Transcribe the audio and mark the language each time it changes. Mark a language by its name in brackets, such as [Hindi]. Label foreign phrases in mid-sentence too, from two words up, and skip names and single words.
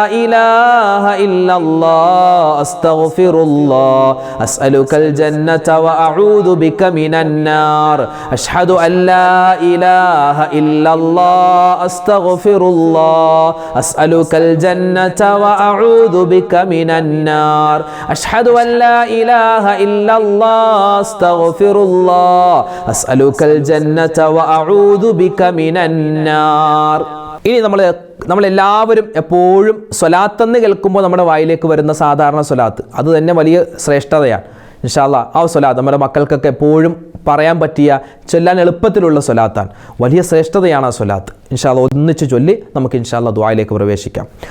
[Arabic] إله إلا الله أستغفر الله أسألك الجنة وأعوذ بك من النار أشهد أن لا إله إلا الله أستغفر الله أسألك الجنة وأعوذ بك من النار أشهد أن لا إله إلا الله أستغفر الله أسألك الجنة وأعوذ بك من النار. [Malayalam] ഇനി നമ്മളെല്ലാവരും എപ്പോഴും സ്വലാത്തെന്ന് കേൾക്കുമ്പോൾ നമ്മുടെ വായിലേക്ക് വരുന്ന സാധാരണ സ്വലാത്ത്, അത് തന്നെ വലിയ ശ്രേഷ്ഠതയാണ്. [Arabic] إن شاء الله [Malayalam] ആ സ്വലാത്ത് നമ്മുടെ മക്കൾക്കൊക്കെ എപ്പോഴും പറയാൻ പറ്റിയ, ചൊല്ലാൻ എളുപ്പത്തിലുള്ള സ്വലാത്താണ്. വലിയ ശ്രേഷ്ഠതയാണ് ആ സ്വലാത്ത്. [Arabic] إن شاء الله [Malayalam] ഒന്നിച്ച് ചൊല്ലി നമുക്ക് [Arabic] إن شاء الله [Malayalam] ദുആയിലേക്ക് പ്രവേശിക്കാം.